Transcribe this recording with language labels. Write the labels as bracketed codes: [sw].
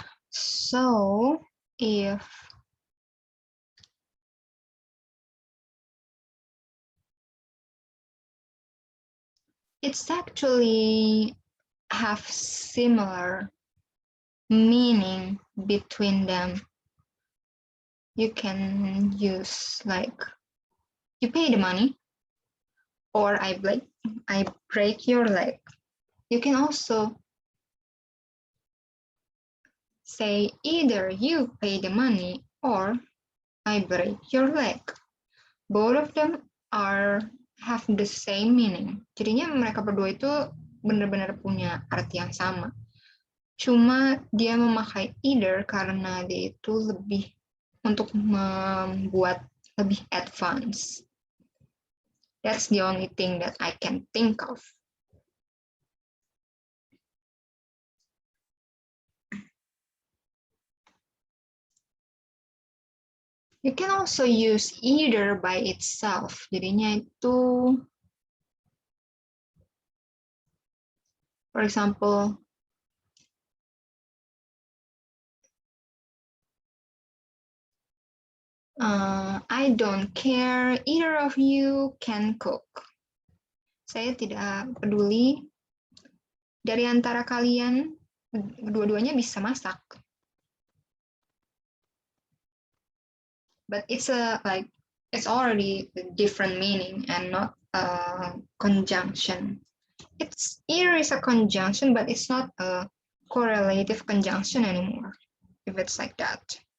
[en] So if it's actually have similar meaning between them, you can use like you pay the money or I break your leg. You can also say either you pay the money or I break your leg. Both of them have the same meaning. [id] Jadinya mereka berdua itu benar-benar punya arti yang sama. Cuma dia memakai either karena dia itu lebih untuk membuat lebih advance. [en] That's the only thing that I can think of. You can also use either by itself. [id] Jadinya itu, [en] for example, I don't care, either of you can cook. [id] Saya tidak peduli, dari antara kalian, dua-duanya bisa masak. [en] But it's it's already a different meaning and not a conjunction. It's either is a conjunction, but it's not a correlative conjunction anymore, if it's like that.